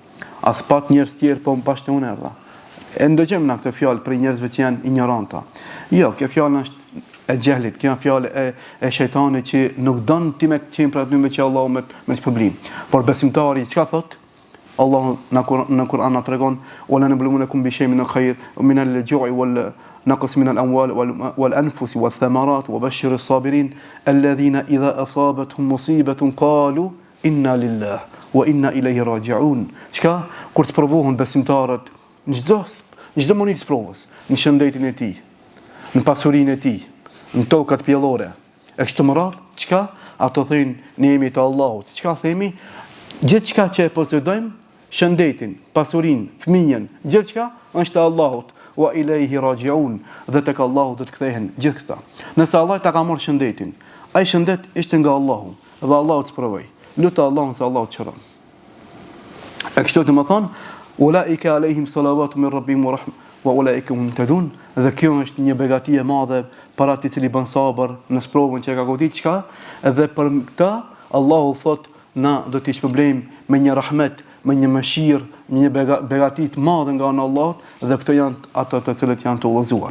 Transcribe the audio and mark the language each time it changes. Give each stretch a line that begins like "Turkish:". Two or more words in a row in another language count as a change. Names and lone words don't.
Albanian: As pat njerëz tjerë po mbashtë unë erdha. E ndëgjëm në këtë fjalë për njerëzve që janë ignoranta. Jo, kjo fjalë është e gjehlit, kjo fjalë e shejtanit që nuk don ti me qenë për aty me që Allahu me problem. Por besimtari çka thot? Allahu në Kur'an na tregon:
Arabic: "ولنبلونكم بشيء من الخير من الجوع والنقص من الأموال والأنفس والثمرات وبشر الصابرين الذين إذا أصابتهم مصيبة قالوا إنا لله وإنا إليه راجعون.
Albanian: Çka kur të provohen besimtarët në çdo moment të provës, në shëndetin e tij, në pasurinë e tij, në tokat pjellore. E kështu me radhë, çka ato thënë ne jemi të Allahut. Çka themi? Gjithçka që e posedojmë, shëndetin, pasurinë, fëmijën, gjithçka është e Allahut.
Arabic: وإليه راجعون,
Albanian: dhe tek Allahu do të kthehen gjithë këta. Nëse Allah ta ka marrë shëndetin, ai shëndet ishte nga Allahu, dhe Allahu të provoj. Lutë Allahun se Allahu të çron. E kështu të më thonë,
Arabic: أولئك عليهم صلوات من ربهم ورحمة وأولئك هم المهتدون.
Albanian: Dhe kjo është një begati e madhe për atë i cili bën sabër në provën që ka godit çka, edhe për këtë Allahu thot na do t'i shpëblejmë me një rahmet, me një mëshirë, me një begati të madhe nga ana e Allahut, dhe këto janë ato të cilët janë të udhëzuar.